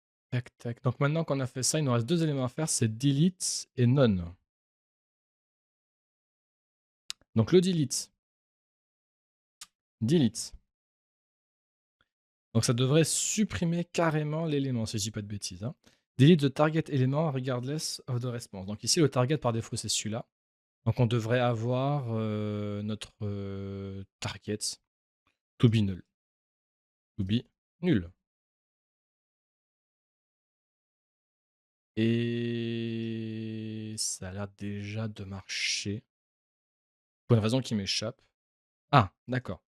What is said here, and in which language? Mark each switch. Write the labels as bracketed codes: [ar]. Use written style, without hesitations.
[fr] Tac, tac. Donc maintenant qu'on a fait ça, il nous reste deux éléments à faire, c'est delete et none. Donc le delete. Delete. Donc ça devrait supprimer carrément l'élément, si je dis pas de bêtises, hein. [en] Delete the target element regardless of the response. [fr] Donc ici, le target par défaut, c'est celui-là. Donc on devrait avoir notre target [en] to be null. To be nul. [fr] Et ça a l'air déjà de marcher. Pour une raison qui m'échappe. Ah, d'accord.